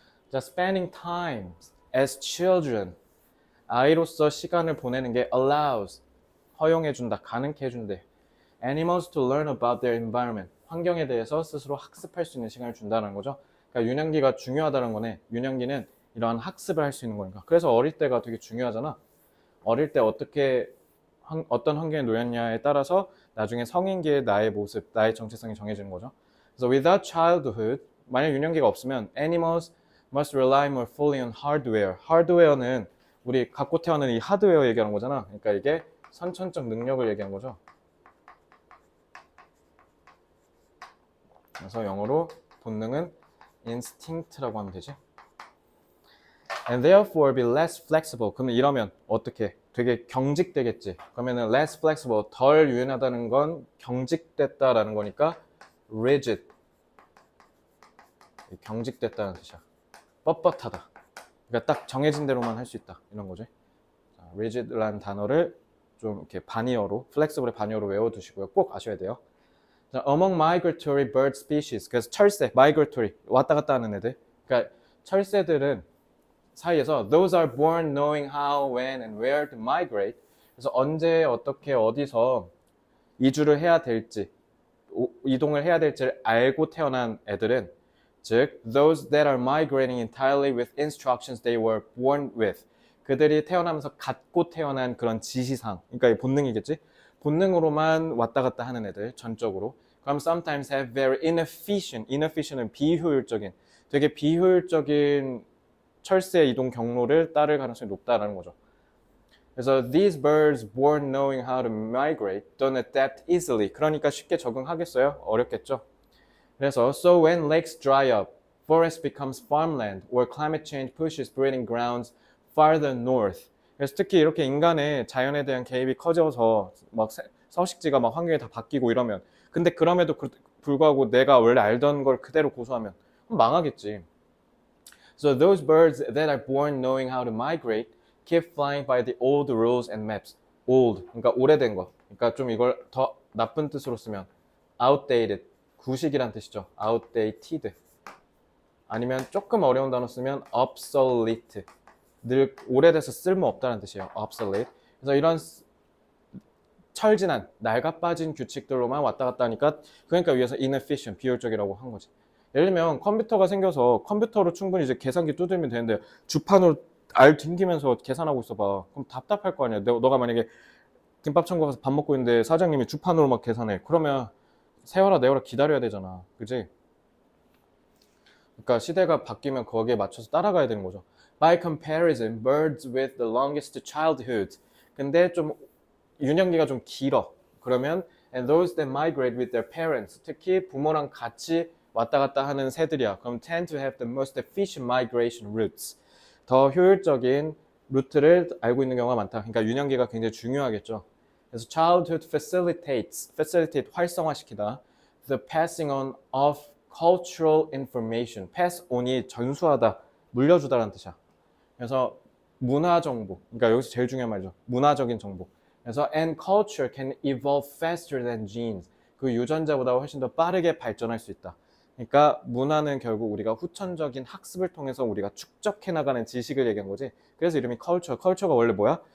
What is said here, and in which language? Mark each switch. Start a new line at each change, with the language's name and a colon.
English: 자, spending time as children.
Korean: 아이로서 시간을 보내는 게 allows, 허용해준다, 가능케 해준대.
English: animals to learn about their environment.
Korean: 환경에 대해서 스스로 학습할 수 있는 시간을 준다는 거죠. 그러니까 유년기가 중요하다는 거네. 유년기는 이러한 학습을 할 수 있는 거니까. 그래서 어릴 때가 되게 중요하잖아. 어릴 때 어떤 환경에 놓였냐에 따라서 나중에 성인기의 나의 모습, 나의 정체성이 정해지는 거죠.
English: 그래서 without childhood,
Korean: 만약 유년기가 없으면
English: animals must rely more fully on hardware.
Korean: 하드웨어는 우리 갖고 태어난 이 하드웨어 얘기하는 거잖아. 그러니까 이게 선천적 능력을 얘기한 거죠. 그래서 영어로 본능은 instinct라고 하면 되지.
English: And therefore be less flexible.
Korean: 그러면 이러면 어떻게? 되게 경직되겠지. 그러면은 less flexible, 덜 유연하다는 건 경직됐다라는 거니까 rigid. 경직됐다는 뜻이야. 뻣뻣하다. 그러니까 딱 정해진 대로만 할 수 있다. 이런 거지. 자, rigid라는 단어를 좀 이렇게 반이어로, flexible의 반이어로 외워두시고요. 꼭 아셔야 돼요.
English: 자, among migratory bird species.
Korean: 그래서 철새, migratory, 왔다 갔다 하는 애들. 그러니까 철새들은 사이에서
English: those are born knowing how, when, and where to migrate.
Korean: 그래서 언제, 어떻게, 어디서 이주를 해야 될지, 이동을 해야 될지를 알고 태어난 애들은 즉,
English: those that are migrating entirely with instructions they were born with.
Korean: 그들이 태어나면서 갖고 태어난 그런 지시상, 그러니까 이 본능이겠지? 본능으로만 왔다 갔다 하는 애들, 전적으로. 그럼
English: sometimes have very inefficient,
Korean: inefficient은 비효율적인, 되게 비효율적인 철새 이동 경로를 따를 가능성이 높다라는 거죠.
English: 그래서 these birds born knowing how to migrate don't adapt easily.
Korean: 그러니까 쉽게 적응하겠어요? 어렵겠죠.
English: 그래서 so when lakes dry up, forest becomes farmland, or climate change pushes breeding grounds farther north.
Korean: 그래서 특히 이렇게 인간의 자연에 대한 개입이 커져서 막 서식지가 막 환경이 다 바뀌고 이러면 근데 그럼에도 불구하고 내가 원래 알던 걸 그대로 고수하면 망하겠지.
English: So those birds that are born knowing how to migrate keep flying by the old rules and maps.
Korean: old, 그러니까 오래된 거. 그러니까 좀 이걸 더 나쁜 뜻으로 쓰면 outdated, 구식이란 뜻이죠.
English: outdated.
Korean: 아니면 조금 어려운 단어 쓰면 obsolete. 늘 오래돼서 쓸모없다는 뜻이에요.
English: obsolete.
Korean: 그래서 이런 철진한, 낡아빠진 규칙들로만 왔다 갔다 하니까 그러니까 위에서 inefficient, 비효율적이라고 한 거지. 예를 들면 컴퓨터가 생겨서 컴퓨터로 충분히 이제 계산기 두들면 되는데 주판으로 알 튕기면서 계산하고 있어봐. 그럼 답답할 거 아니야. 너가 만약에 김밥천국 가서 밥 먹고 있는데 사장님이 주판으로 막 계산해. 그러면 세워라 내워라 기다려야 되잖아. 그지? 그러니까 시대가 바뀌면 거기에 맞춰서 따라가야 되는 거죠.
English: By comparison, birds with the longest childhood.
Korean: 근데 좀 유년기가 좀 길어.
English: 그러면 and those that migrate with their parents.
Korean: 특히 부모랑 같이 왔다 갔다 하는 새들이야.
English: 그럼 tend to have the most efficient migration routes.
Korean: 더 효율적인 루트를 알고 있는 경우가 많다. 그러니까 유년기가 굉장히 중요하겠죠. 그래서 childhood facilitate 활성화시키다.
English: The passing on of cultural information.
Korean: pass on이 전수하다, 물려주다라는 뜻이야. 그래서 문화 정보. 그러니까 여기서 제일 중요한 말이죠. 문화적인 정보. 그래서
English: and culture can evolve faster than genes.
Korean: 그 유전자보다 훨씬 더 빠르게 발전할 수 있다. 그러니까 문화는 결국 우리가 후천적인 학습을 통해서 우리가 축적해 나가는 지식을 얘기한 거지. 그래서 이름이 culture. culture가 원래 뭐야?